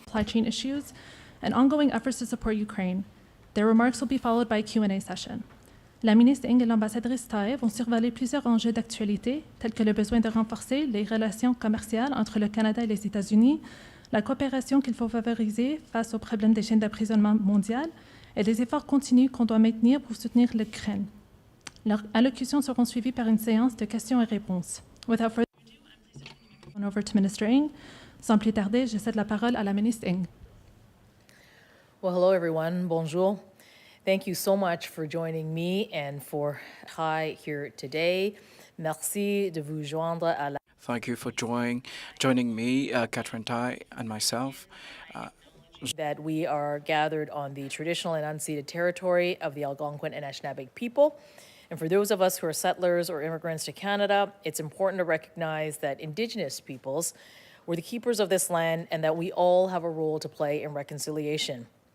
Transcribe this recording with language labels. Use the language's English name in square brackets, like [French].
[English] Supply chain issues, and ongoing efforts to support Ukraine. Their remarks will be followed by a Q&A session. [French] La ministre Ng et l'ambassadrice Tai vont survoler plusieurs enjeux d'actualité, tels que le besoin de renforcer les relations commerciales entre le Canada et les États-Unis, la coopération qu'il faut favoriser face aux problèmes des chaînes d'approvisionnement mondiales et les efforts continus qu'on doit maintenir pour soutenir l'Ukraine. Leurs allocutions seront suivies par une séance de questions et réponses. [English] Without further ado, I'm pleased to turn over to Minister Ng. [French] Sans plus tarder, je cède la parole à la ministre Ng. [English] Well, hello, everyone. [French] Bonjour. [English] Thank you so much for joining me and for Tai here today. [French] Merci de vous joindre à la [English] Thank you for joining me, Catherine Tai, and myself. that we are gathered on the traditional and unceded territory of the Algonquin and Anishinaabe people. And for those of us who are settlers or immigrants to Canada, it's important to recognize that Indigenous peoples were the keepers of this land and that we all have a role to play in reconciliation.